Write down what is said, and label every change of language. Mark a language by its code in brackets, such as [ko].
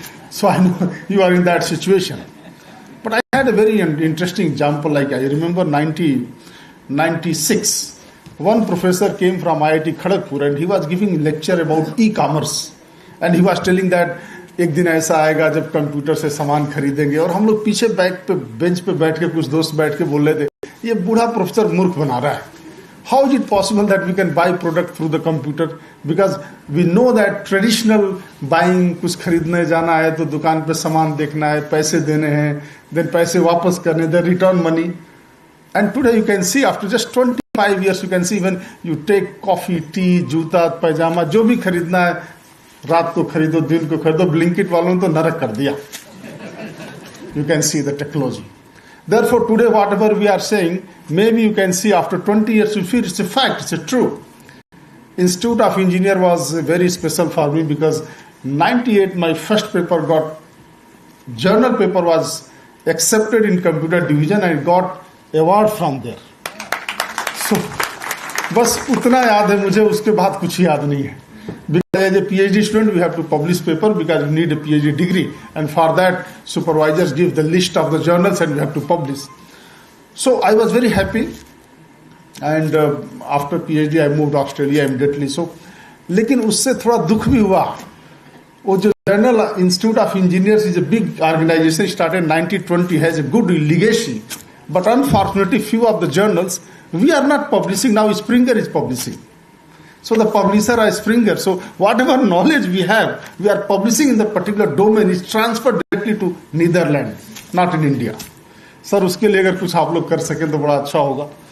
[en] So I know you are in that situation. But I had a very interesting example. Like I remember 1996, one professor came from IIT Kharagpur and he was giving lecture about e-commerce. And he was telling that [hi] एक दिन ऐसा आएगा जब computer से सामान खरीदेंगे. और हम लोग पीछे बेंच पे बैठ के कुछ दोस्त बैठ के बोल रहे थे ये बूढ़ा प्रोफेसर मूर्ख बना रहा है. [en] How is it possible that we can buy product through the computer? Because we know that traditional buying, [hi] कुछ खरीदने जाना है तो दुकान पे सामान देखना है, पैसे देने हैं, then पैसे वापस करने, [en] then return money. And today you can see after just 25 years you can see when you take coffee, tea, [hi] जूता, पैजामा, जो भी खरीदना है रात को खरीदो, [en] दिन को खरीदो. [hi] ब्लिंकिट वालों ने तो नरक कर दिया. [en] You can see the technology. Therefore, today, whatever we are saying, maybe you can see after 20 years, you feel it's a fact, it's a true. Institute of Engineer was very special for me because 98, my first paper journal paper was accepted in computer division and got award from there. [hi] So, बस उतना याद है मुझे, उसके बाद कुछ याद नहीं है. [en] Because as a PhD student, we have to publish paper because we need a PhD degree. And for that, supervisors give the list of the journals and we have to publish. So I was very happy. And after PhD, I moved to Australia immediately. [hi] So, लेकिन उससे थोड़ा दुख भी हुआ. वो जो [en] Journal Institute of Engineers is a big organization, started in 1920, has a good legacy. But unfortunately, few of the journals, we are not publishing. Now Springer is publishing. So the publisher is Springer. So whatever knowledge we have, we are publishing in the particular domain is transferred directly to Netherlands, not in India. [hi] Sir, उसके लिए अगर कुछ आप लोग कर सकें तो बड़ा अच्छा होगा.